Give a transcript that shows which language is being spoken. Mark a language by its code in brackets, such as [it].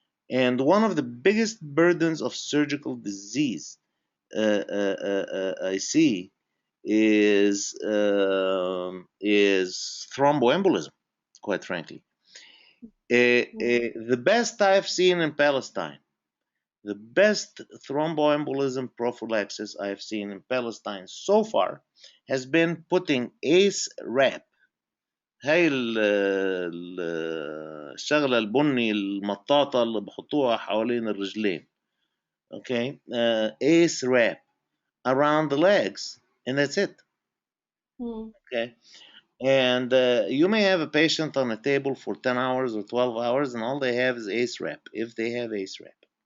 [en] And one of the biggest burdens of surgical disease I see is thromboembolism, quite frankly. The best I've seen in Palestine, the best thromboembolism prophylaxis I've seen in Palestine so far has been putting ACE wrap. [ar] هاي الشغلة البني المطاطة اللي بحطوها حوالين الرجلين. [en] Okay, ACE wrap around the legs, and that's it. Okay, and you may have a patient on a table for 10 hours or 12 hours, and all they have is ACE wrap, if they have ACE wrap.